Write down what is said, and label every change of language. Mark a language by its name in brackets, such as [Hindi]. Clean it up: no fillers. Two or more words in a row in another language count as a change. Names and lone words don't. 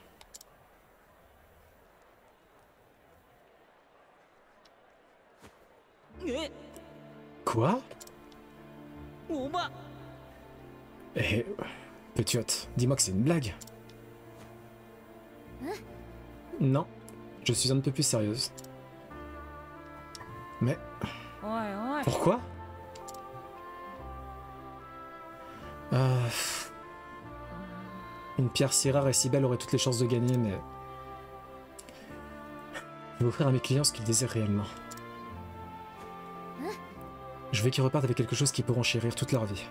[French] Quoi? [Japanese] おば [French] Eh, petite, dis-moi que c'est une blague. Non, je suis un peu plus sérieuse. Mais [Japanese] おいおい [French] pourquoi? Euh, Une pierre si rare et si belle aurait toutes les chances de gagner, mais... Je vais offrir à mes clients ce qu'ils désirent réellement. Je veux qu'ils repartent avec quelque chose qu'ils pourront chérir toute leur vie.